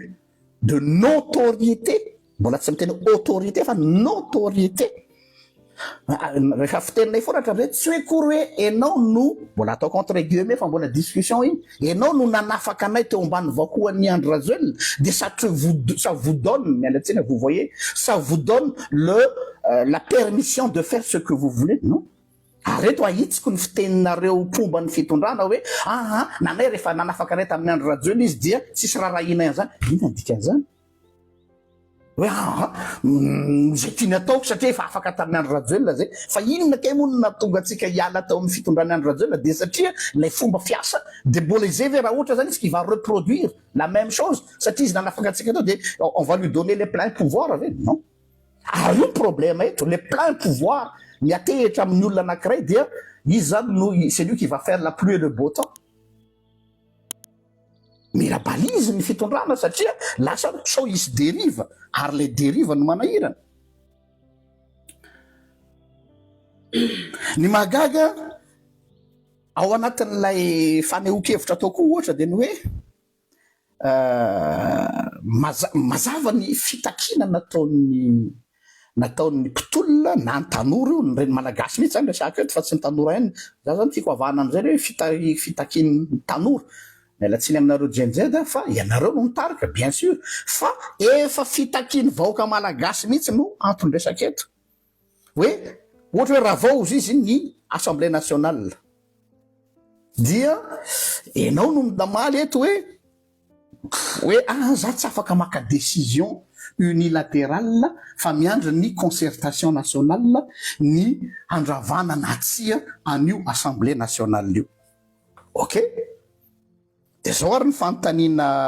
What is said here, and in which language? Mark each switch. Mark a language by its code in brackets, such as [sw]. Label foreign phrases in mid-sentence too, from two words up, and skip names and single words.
[mg] de notoriété mbola tsy miteny autorité fa notoriété rehefa fiteninay foratra amizay tsy hoe kory hoe enao no mbola atao [fr] contre guillemets [mg] fa mbola discussion iny enao no nanafaka anay teo ambany vakoan'ny Andry Rajoelina de [fr] ça vous donne [mg] mialatsiny [fr] vous voyez ça vous donne la permission de faire ce que vous voulez [mg] non areto ahitsiko ny fiteninareo pomba ny fitondrana hoe nanay rehefa nanafaka anay tamin'ny Andry Rajoelina izy dia tsisy raharahinay an'izany ina dikan'izany hoe zay tiany ataoko satria efa afaka tamin'ny Andry Rajoelina zay fa inona kay moa natonga antsika hiala tao amin'ny fitondrany Andry Rajoelina de satria lay fomba fiasa de mbola izay ve raha ohatra zany izy [fr] qui va reproduire la même chose [mg] satria izy nanafaka antsika tao de [fr] on va lui donner les pleins pouvoirs [mg] ave non io problème eto [fr] les pleins pouvoirs [mg] miatehitra amin'ny olona anankiray dia izy zany no [fr] c'est lui qui va faire la pluie et le beau temps [mg] mila balizy ny fitondrana satria lasa sao isy dérive ary [fr] le dérive [mg] no manahirana ny magaga ao anatin'ilay fanehoan-kevitra ataoko ohatra de ny hoe mazava ny fitakina nataon'ny mpitolona na ny tanora ny reny malagasy mihitsy zany resaka eto fa tsy ny tanora ihany za zany tiako havahana am'izay hoe fitakin'ny tanora mialatsiny aminareo jenjeda fa ianareo no mitarika [fr] bien sûr [mg] fa efa fitakiny vahoaka malagasy mihitsy no antony resaka eto hoe ohatra hoe raha vao izy ny [fr] assemblée nationale [mg] dia enao no midamaly eto hoe za tsy afaka maka [fr] décision unilatérale [mg] fa miandry ny [fr] concertation nationale [mg] ny andravana natsia an'io [fr] assemblée nationale [mg] io ok de zao ary ny fanontaniana